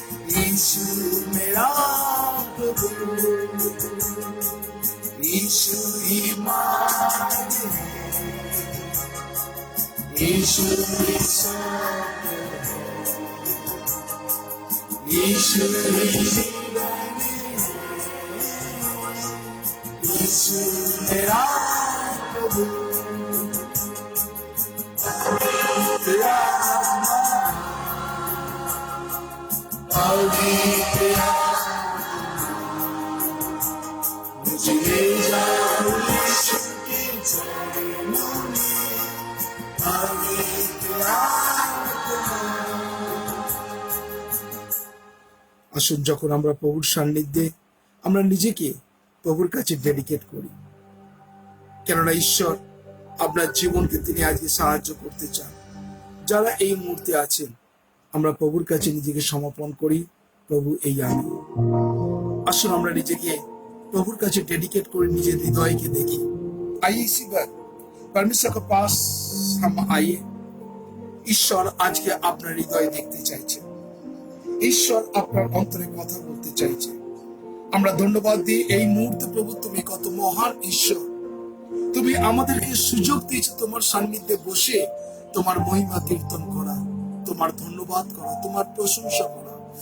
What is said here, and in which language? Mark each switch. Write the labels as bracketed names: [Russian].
[Hindi] यीशु मेरा प्रभु, यीशु ही मार्ग है, यीशु ही सत्य है, यीशु ही जीवन है, यीशु मेरा प्रभु। पवित्र आत्मा, पवित्र मुझे ले जा यीशु के चरणों में, पवित्र [Bangla] আসুন যখন আমরা প্রভুর সান্নিধ্যে আমরা নিজেকে প্রভুর কাছে ডেডিকেট করি, কেননা ঈশ্বর আপনার জীবনকে তিনি আজকে সাহায্য করতে চান। যারা এই মুহূর্তে আছেন আমরা প্রভুর কাছে নিজেকে সমর্পণ করি, প্রভু এই আমি। আসুন আমরা নিজেকে প্রভুর কাছে ডেডিকেট করে নিজের হৃদয়কে দেখি। [Hindi] आइए इसी बार परमेश्वर के पास हम आइए। [Bangla] ঈশ্বর আজকে আপনার হৃদয় দেখতে চাইছে, ঈশ্বর আপনার অন্তরে কথা বলতে চাইছে। আমরা ধন্যবাদ দিই এই মুহূর্তে প্রভু তুমি কত মহান ঈশ্বর, তুমি আমাদেরকে সুযোগ দিয়েছো তোমার সান্নিধ্যে বসে তোমার মহিমা কীর্তন করা, তোমার ধন্যবাদ করা, তোমার প্রশংসা করা।